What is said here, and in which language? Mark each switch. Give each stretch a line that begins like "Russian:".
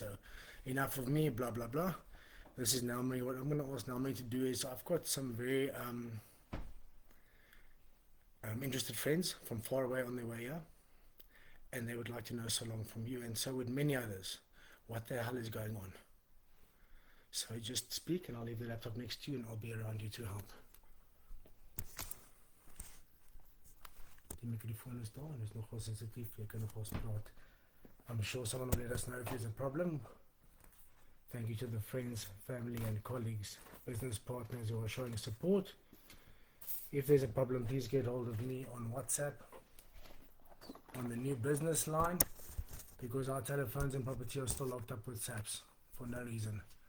English: So enough of me, blah blah blah. This is Nel Marie. What I'm going to ask Nel Marie to do is, I've got some very interested friends from far away on their way here, and they would like to know so long from you, and so would many others, what the hell is going on. So just speak and I'll leave the laptop next to you and I'll be around you to help.
Afrikaans: Die microfoon is daar en is nogal sensitief, jy kan nog ons praat.
English: I'm sure someone will let us know if there's a problem. Thank you to the friends, family and colleagues, business partners who are showing support. If there's a problem, please get hold of me on WhatsApp, on the new business line, because our telephones and property are still locked up with SAPS for no reason.